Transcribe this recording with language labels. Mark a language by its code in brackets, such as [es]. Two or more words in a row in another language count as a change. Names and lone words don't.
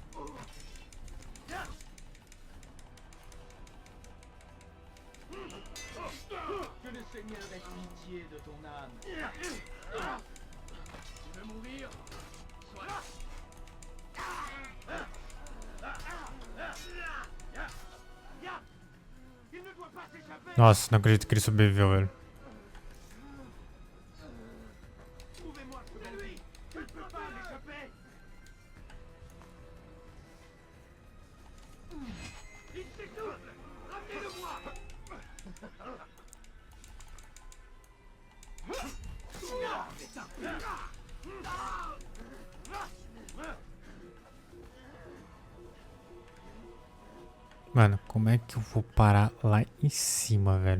[fr] Que le Seigneur ait pitié de ton âme. Tu veux mourir? Soit. Il ne doit pas s'échapper. [pt] Nossa, não acredito que ele sobreviveu, velho. [fr] Trouvez-moi ce lui! Je ne peux pas m'échapper! Il s'étouffe! Ramenez-le-moi! [pt] Mano, como é que eu vou parar lá em cima, velho?